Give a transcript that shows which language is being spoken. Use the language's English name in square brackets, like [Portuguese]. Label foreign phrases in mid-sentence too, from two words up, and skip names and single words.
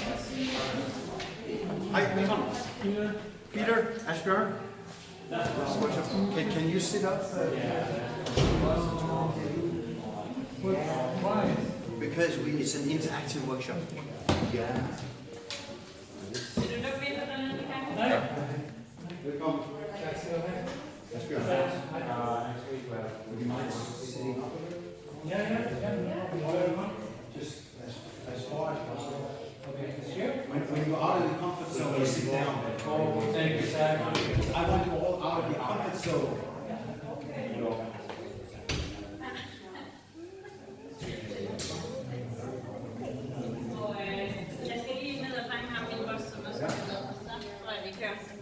[English] Hi, Peter, Asbjørn. Can you sit up? Why? Because it's an interactive workshop. Yeah. [Danish] Velkommen. Asbjørn. [English] Would you mind sitting up? Just as far as possible. When you're out of the comfort zone, you sit down. Thank you, sir. I want you all out of your comfort zone. [Danish] Jeg skal lige ned og fange ham i boss, som også er med. Så tror jeg, vi kører.